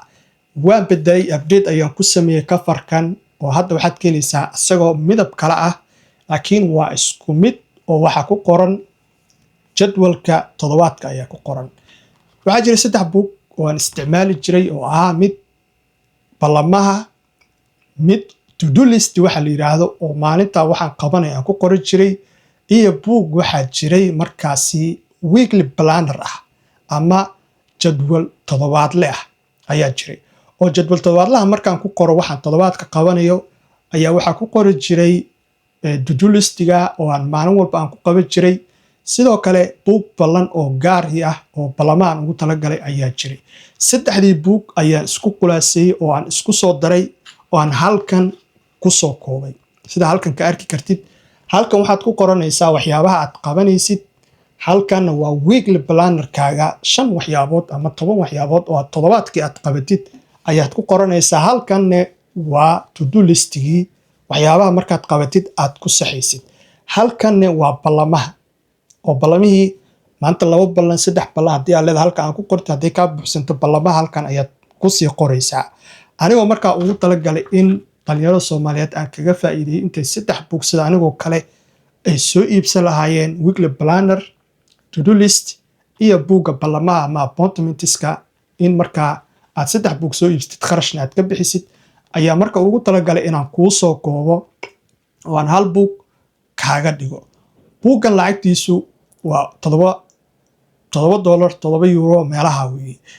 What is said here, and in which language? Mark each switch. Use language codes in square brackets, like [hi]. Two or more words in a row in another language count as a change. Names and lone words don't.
[so] Waan bedelay, update ayaan ku sameeyey kafarkan, oo hadda waxaad ka helaysaa isagoo midab kale ah, laakiin waa isku mid oo waxa ku qoran jadwalka toddobaadka ayaa ku qoran. Waxaa jira 3 buug oo aan isticmaali jiray oo ahaa mid ballamaha, mid [en] to-do list [so] waxa la yiraahdo oo maalinta waxaan qabanay aan ku qori jiray, iyo buug waxaa jiray markaasi [en] weekly planner [so] ah ama jadwal toddobaadle ah ayaa jiray. oo jadwal toddobaadlaha markaan ku qoro waxaan toddobaadka qabanayo ayaa waxaa ku qori jiray [en] to-do listiga [so] oo aan maalin walba aan ku qaban jiray. sidoo kale buug ballan oo gaari ah oo ballamaan ugu talagalay ayaa jiray. 3dii buug ayaan isku khulaaseeyey oo aan isku soo daray oo aan halkan ku soo koobay. sida halkan ka arki kartid, halkan waxaad ku qoranaysaa waxyaabaha aad qabanaysid, halkanna waa [en] weekly planner-kaaga [so] 5 waxyaabood ama 10 waxyaabood oo aad toddobaadkii aad qabatid ayaad ku qoranaysaa. halkanna waa [en] to-do listigii [so] waxyaabaha markaad qabatid aad ku saxaysid. halkanna waa ballamaha oo ballamihii maanta 2 ballan 3 ballan haddii aad leedahay halkan aan ku qorto, haddii kaa buuxsanto ballamaha halkan ayaad ku sii qoraysaa. anigoo markaa ugu talagalay in dhalinyarada Soomaaliyeed aan kaga faa'iideeyay intay 3 buug sida anigoo kale ay soo iibsan lahaayeen [en] weekly planner, to-do list [so] iyo buugga ballamaha ama appointmentska, in markaa aad 3 buug soo iibsatid kharashna aad ka bixisid, ayaa marka ugu talagalay inaan kuu soo koobo oo aan 1 buug kaaga dhigo. buuggan lacagtiisu waa $7 €7 meelaha weeye.